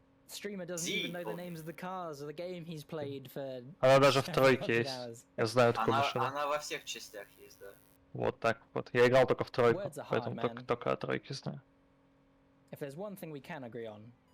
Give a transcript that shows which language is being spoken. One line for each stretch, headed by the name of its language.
English: Streamer doesn't even know the names of the cars or the game he's played for.
Russian: Она даже в тройке есть. Я знаю такую машину. Она во всех частях есть, да. Вот так вот. Я играл только в тройку, поэтому только о тройке знаю.
English: If there's one thing we can agree on.